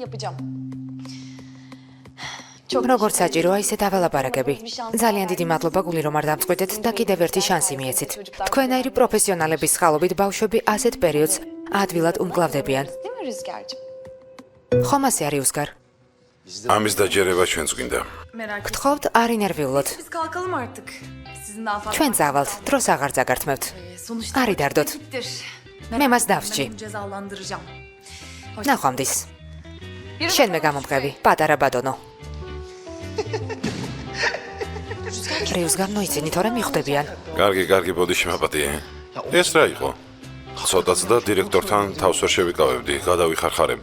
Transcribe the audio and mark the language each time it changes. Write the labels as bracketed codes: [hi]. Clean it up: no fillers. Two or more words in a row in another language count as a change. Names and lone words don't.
[ka] როგორც საჭიროა, ისე დაველაპარაკები. ძალიან დიდი მადლობა გული რომ არ დამწყვეტეთ და კიდევ ერთი შანსი მიეცით. თქვენაირი პროფესიონალების ხალობით ბავშვები ასეთ პერიოდს ადვილად უმკლავდებიან. ხომ ასე არის უსგარ? ამის დაჯერება ჩვენც გვინდა. [tr] Merak etme. [ka] გთხოვთ, არ ინერვიულოთ. [tr] Biz kalkalım artık. Sizin daha fazla... [ka] ჩვენ წავალთ, დროს აღარ წაგართმევთ. [tr] Sonuçta [ka] არ იდარდოთ. [tr] tehdittir. [ka] მე მას [tr] Ben [ka] დავსჭი. [tr] onu cezalandıracağım. [ka] ნახვამდის. შენ მე გამომყევი, პატარა ბატონო. რიუს გამოიცინი, თორემ მიხვდებიან. კარგი, ბოდი შემაპატიე. ეს რა იყო? ცოტაც და დირექტორთან თავს ვერ შევიკავებდი, გადავიხარხარებდი.